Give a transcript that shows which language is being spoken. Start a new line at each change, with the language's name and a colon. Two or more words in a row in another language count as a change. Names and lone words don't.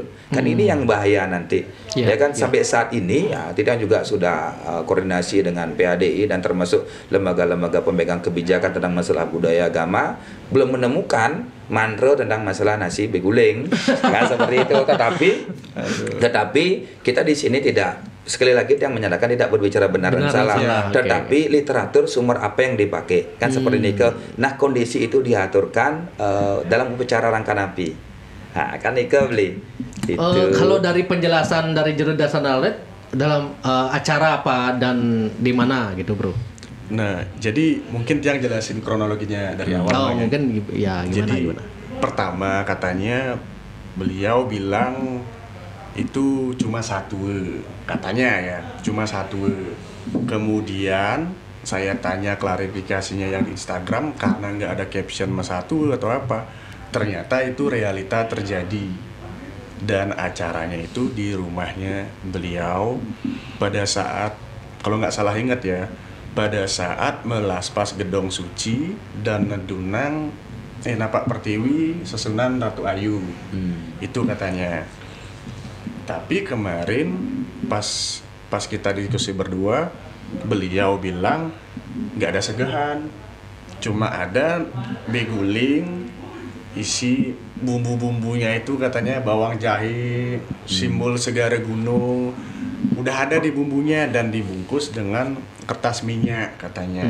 Indonesian: Kan ini yang bahaya nanti. Ya kan sampai saat ini ya tidak juga sudah koordinasi dengan PADI dan termasuk lembaga-lembaga pemegang kebijakan tentang masalah budaya agama belum menemukan mantra tentang masalah nasi beguling. Kan seperti itu. Tetapi kita di sini tidak, sekali lagi yang menyatakan tidak berbicara benar dan salah, tetapi literatur sumber apa yang dipakai kan seperti ini nah kondisi itu diaturkan dalam upacara rangka napi. Nah kan Nika beli itu. Kalau dari penjelasan dari Jero Dasanalet dalam acara apa dan di mana gitu bro? Nah jadi mungkin yang jelasin kronologinya dari awal. Mungkin ya gimana? Pertama katanya beliau bilang itu cuma satu, katanya ya, cuma satu. Kemudian saya tanya klarifikasinya yang di Instagram karena nggak ada caption mas satu atau apa. Ternyata itu realita terjadi dan acaranya itu di rumahnya beliau pada saat, kalau nggak salah ingat ya, pada saat melaspas gedong suci dan ngedunang Napak Pertiwi Sesunan Ratu Ayu. Itu katanya. Tapi kemarin pas kita diskusi berdua beliau bilang nggak ada segahan, cuma ada beguling isi bumbu-bumbunya itu katanya bawang jahe, simbol segara gunung, udah ada di bumbunya dan dibungkus dengan kertas minyak katanya.